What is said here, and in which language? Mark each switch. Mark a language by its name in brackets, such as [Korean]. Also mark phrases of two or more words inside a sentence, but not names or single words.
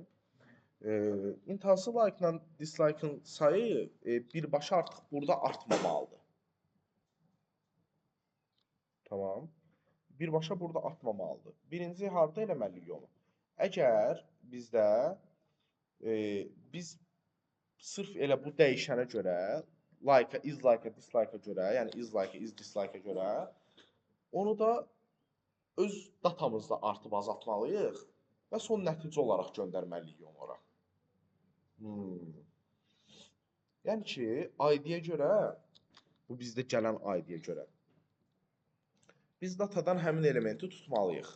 [Azerbaijani] İntihası [English] like-la dislike-ın [Azerbaijani] sayı birbaşa artıq burada artmamalıdır. Tamam. birbaşa burada atmamalıdır. Birinci harda eləməliyik onu. Əgər bizdə biz sırf elə bu dəyişənə görə [English] like-a, is like-a, dislike-a [Azerbaijani] görə, yəni [English] is like-a, is dislike-a [Azerbaijani] görə onu da öz datamızda artıb azaltmalıyıq və son nəticə olaraq göndərməliyik onlara. Yəni ki, ID-yə görə, bu bizdə gələn ID-yə görə biz datadan həmin elementi tutmalıyıq.